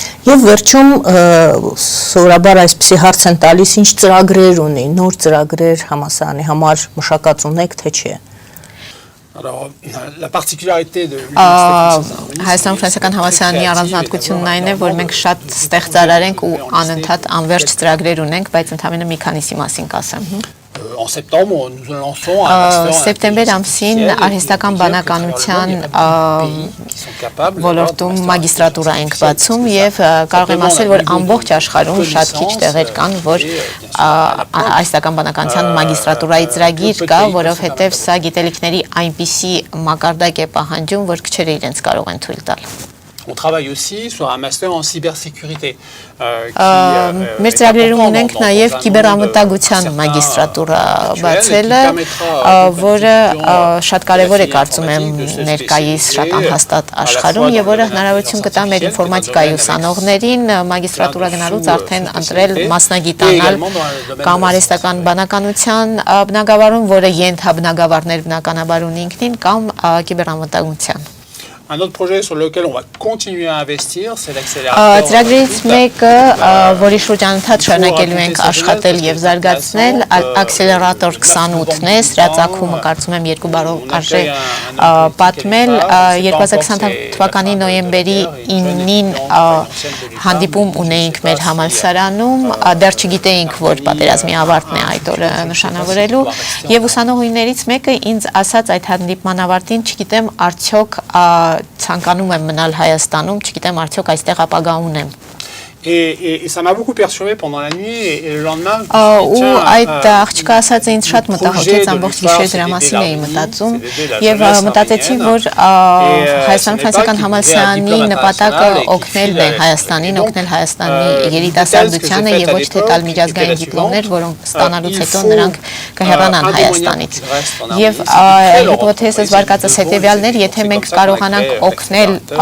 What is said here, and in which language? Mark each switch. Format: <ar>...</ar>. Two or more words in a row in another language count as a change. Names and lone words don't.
<hy>Եվ վերջում սովորաբար այսպիսի հարց են տալիս, ինչ ծրագրեր ունի, նոր ծրագրեր համալսարանի համար մշակած ունեք, թե չէ։</hy> <fr>Alors, la particularité de l'université</fr> <hy>Հայաստան ֆրանսիական համալսարանի առանձնահատկությունն այն է, որ մենք շատ ստեղծարար ենք ու անընդհատ անվերջ ծրագրեր ունենք, բայց ընդհանրապես մի քանիսի մասին կասեմ։</hy> <fr>En septembre, nous lançons un master</fr> <hy>Սեպտեմբեր ամսին արհեստական բանականության ոլորտում մագիստրատուրա ենք բացում եւ կարող եմ ասել, որ ամբողջ աշխարհում շատ քիչ տեղեր կան, որ արհեստական բանականության մագիստրատուրայի ծրագիր կա, որովհետեւ սա գիտելիքների այնպիսի մակարդակ է պահանջում, որ քչերը իրենց կարող են թույլ տալ։</hy> <fr>On travaille aussi sur un master en cybersécurité.</fr> <hy>Մեր ծրագրերում ունենք նաև կիբերանվտանգության մագիստրատուրա բացելը, որը շատ կարևոր է կարծում եմ ներկայիս շատ անհաստատ աշխարհում եւ որը հնարավորություն կտա մեր ինֆորմատիկայի ուսանողներին մագիստրատուրա գնալուց արդեն ընտրել մասնագիտանալ կամ արհեստական բանականության բնագավառում, որը ենթաբնագավառներ բնականաբար ունի ինքնին, կամ կիբերանվտանգության։</hy> <fr>Un autre projet sur lequel on va continuer à investir, c'est l'accélérateur.</fr> <hy>Ծրագրից մեկը, որի շուրջ անընդհատ շարունակելու ենք աշխատել եւ զարգացնել, Accelerator 28-ն է, սրա ծագումը կարծում եմ 2 բարով արժե պատմել 2020 թվականի նոյեմբերի 9-ին հանդիպում ունեինք մեր համալսարանում, դեռ չգիտեինք, որ պատերազմի ավարտն է այդ օրը նշանավորելու եւ ուսանողներից մեկը ինձ ասաց այդ հանդիպման ավարտին, չգիտեմ արդյոք ցանկանում եմ մնալ Հայաստանում, չգիտեմ արդյոք այստեղ ապագա ունեմ։</hy> <fr>Et ça m'a beaucoup perturbé pendant la nuit et le lendemain.</fr> <hy>Ու այդ աղջիկը ասաց ինձ շատ մտահոգեց, ամբողջ գիշեր դրա մասին էի մտածում եւ մտածեցի, որ Հայաստան ֆրանսիական համալսարանի նպատակը օգնելն է Հայաստանին, օգնել Հայաստանի երիտասարդությանը եւ ոչ թե տալ միջազգային դիպլոմներ, որոնք ստանալուց հետո նրանք կհեռանան Հայաստանից։ Եվ հիպոթեզս վարկածս հետեւյալներ, եթե մենք կարողանանք օգնել</hy>